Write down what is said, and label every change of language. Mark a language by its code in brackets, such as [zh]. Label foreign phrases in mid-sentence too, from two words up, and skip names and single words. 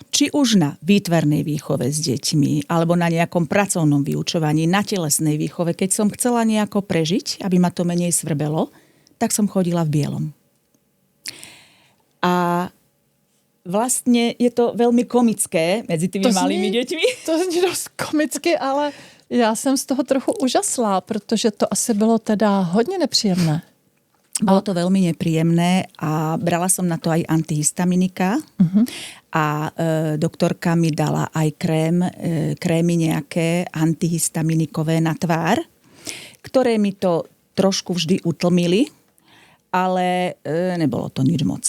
[sk] Či už na výtvarnej výchove s deťmi, alebo na nejakom pracovnom vyučovaní, na telesnej výchove. Keď som chcela nejako prežiť, aby ma to menej svrbelo, tak som chodila v bielom. A vlastne je to veľmi komické medzi tými malými deťmi. [cs] To zní dost komicky, ale já jsem z toho trochu užasla, protože to asi bylo teda hodně nepříjemné. [sk] Bolo to veľmi nepríjemné a brala som na to aj antihistaminika a doktorka mi dala aj krémy nejaké antihistaminikové na tvár, ktoré mi to trošku vždy utlmili, ale nebolo to nič moc.